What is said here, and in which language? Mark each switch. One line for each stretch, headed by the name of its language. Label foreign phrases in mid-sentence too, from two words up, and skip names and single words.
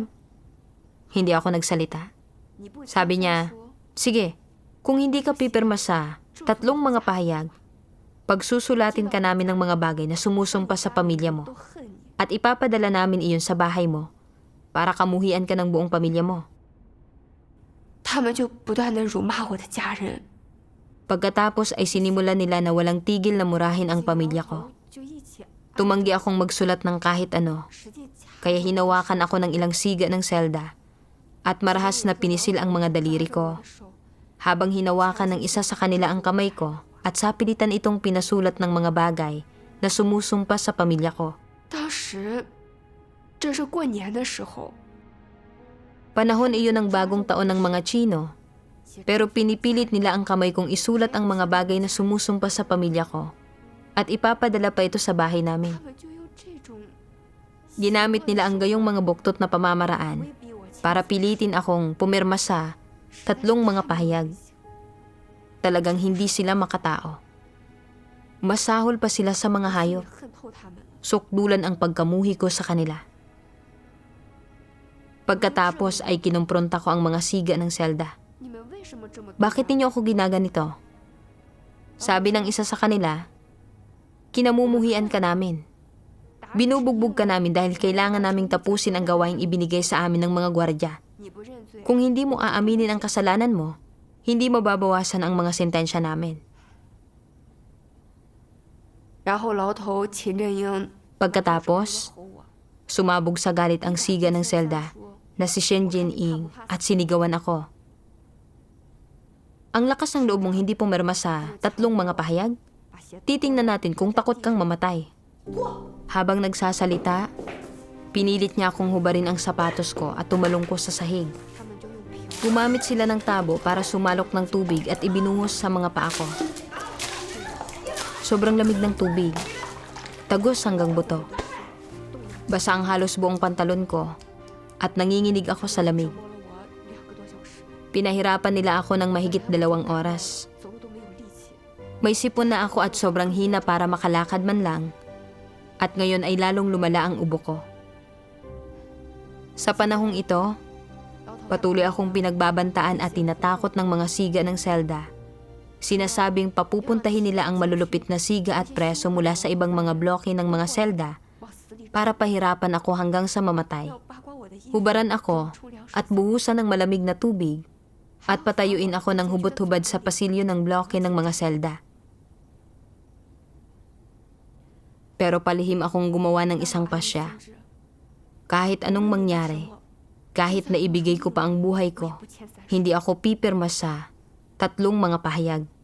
Filipino: Hindi ako nagsalita. Sabi niya, sige, kung hindi ka pipirma sa 3 mga pahayag, pagsusulatin ka namin ng mga bagay na sumusumpa sa pamilya mo at ipapadala namin iyon sa bahay mo para kamuhian ka ng buong pamilya mo.
Chinese: 他们就不断地辱骂我的家人。
Filipino: Pagkatapos ay sinimulan nila na walang tigil na murahin ang pamilya ko. Tumanggi akong magsulat ng kahit ano, kaya hinawakan ako ng ilang siga ng selda at marahas na pinisil ang mga daliri ko. Habang hinawakan ng isa sa kanila ang kamay ko at sapilitan itong pinasulat ng mga bagay na sumusumpa sa pamilya ko.
Chinese: 当时，这是过年的时候，
Filipino: Panahon iyon ng bagong taon ng mga Tsino, pero pinipilit nila ang kamay kong isulat ang mga bagay na sumusumpa sa pamilya ko at ipapadala pa ito sa bahay namin.
Chinese: 他们就用这种
Filipino: Ginamit nila ang gayong mga buktot na pamamaraan para pilitin akong pumirma sa 3 mga pahayag. Talagang hindi sila makatao. Masahol pa sila sa mga hayop.
Chinese: 恨透他们。
Filipino: Sukdulan ang pagkamuhi ko sa kanila. Pagkatapos ay kinumpronta ko ang mga siga ng selda.
Chinese: 你们为什么这么？
Filipino: Bakit ninyo ako ginaganito? Sabi ng isa sa kanila, kinamumuhian ka namin. Binubugbog ka namin dahil kailangan naming tapusin ang gawaing ibinigay sa amin ng mga gwardya.
Chinese: 你不认罪，
Filipino: Kung hindi mo aaminin ang kasalanan mo, hindi mababawasan ang mga sentensya namin.
Chinese: 然后牢头秦振英
Filipino: Pagkatapos,
Chinese: 吼我，
Filipino: sumabog sa galit ang siga ng selda na si Shen Jin-ing at sinigawan ako. Ang lakas ng loob mong hindi pumirma sa 3 mga pahayag?
Chinese: 把鞋
Filipino: Titingnan natin kung takot kang mamatay. Habang nagsasalita, pinilit niya akong hubarin ang sapatos ko at tumalong ko sa sahig.
Chinese: 他们就用瓶
Filipino: Gumamit sila ng tabo para sumalok ng tubig at ibinuhos sa mga paa ko. Sobrang lamig ng tubig. Tagos hanggang buto. Basa ang halos buong pantalon ko at nanginginig ako sa lamig.
Chinese: 摸了我2个多小时，
Filipino: Pinahirapan nila ako ng mahigit 2 oras.
Chinese: 走路都没有力气。
Filipino: May sipon na ako at sobrang hina para makalakad man lang. At ngayon ay lalong lumala ang ubo ko. Sa panahong ito, patuloy akong pinagbabantaan at tinatakot ng mga siga ng selda. Sinasabing papupuntahin nila ang malulupit na siga at preso mula sa ibang mga bloke ng mga selda
Chinese: 往死里
Filipino: para pahirapan ako hanggang sa mamatay.
Chinese: 要扒光我的衣服，
Filipino: Hubaran ako
Chinese: 冲凉
Filipino: at buhusan ng malamig na tubig at patayuin ako ng hubot-hubad sa pasilyo ng bloke ng mga selda. Pero palihim akong gumawa ng isang pasya. Kahit anong mangyari, kahit na ibigay ko pa ang buhay ko, hindi ako pipirma sa 3 mga pahayag.